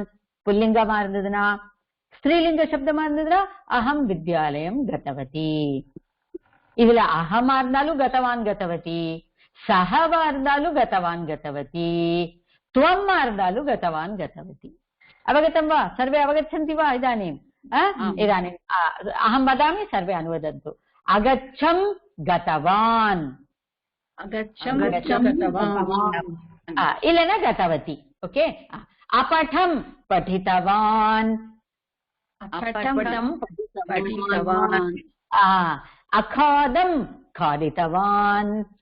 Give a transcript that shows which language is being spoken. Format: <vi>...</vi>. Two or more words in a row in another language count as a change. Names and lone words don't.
<ta>புல்லிங்கமா இருந்ததுன்னா, ஸ்திரீலிங்க சப்தமா இருந்ததுன்னா</ta> <sa>अहं विद्यालयं गतवती.</sa> <ta>இதுல அகமா இருந்தாலும்</ta> <sa>गतवान् गतवती,</sa> <ta>சஹவா இருந்தாலும்</ta> <sa>गतवान् गतवती,</sa> <ta>துவம்மா இருந்தாலும்</ta> <sa>गतवान् गतवती. அவगतं वा? सर्वे अवगच्छन्ति वा? इदानीम् इदानीम् अहं वदामि, सर्वे अनुवदन्तु. अगच्छं गतवान्. इलेन गतवती. ओके. अपठं पठितवान्. अखादं खादितवान्.</sa>